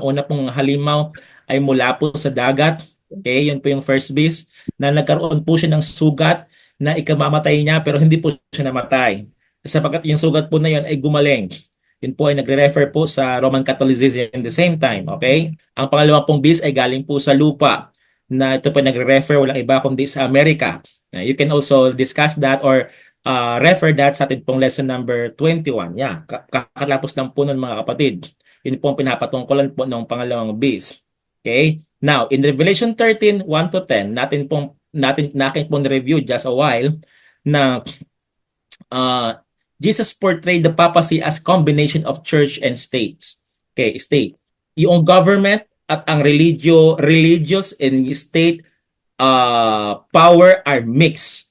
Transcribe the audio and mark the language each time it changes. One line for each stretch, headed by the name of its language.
Filipino: Ang una pong halimaw ay mula po sa dagat. Okay, yun po yung first beast na nagkaroon po siya ng sugat na ikamamatay niya pero hindi po siya namatay. Sapagkat yung sugat po na yun ay gumaling. Yun po ay nagre-refer po sa Roman Catholicism
English: in the same time.
Filipino: Okay? Ang pangalawa pong beast ay galing po sa lupa na ito po nagre-refer walang iba kundi sa Amerika.
English: You can also discuss that or refer that sa ating pong lesson number 21.
Filipino: Yeah, kakatapos lang po nun mga kapatid. Yun po ang pinapatungkulan po ng pangalawang beast. Okay?
English: Now, in Revelation 13, 1 to 10,
Filipino: natin pong review
English: just a while na Jesus portrayed the papacy as combination of church and states. Okay, state.
Filipino: Yung government at ang
English: religious and state power are mixed.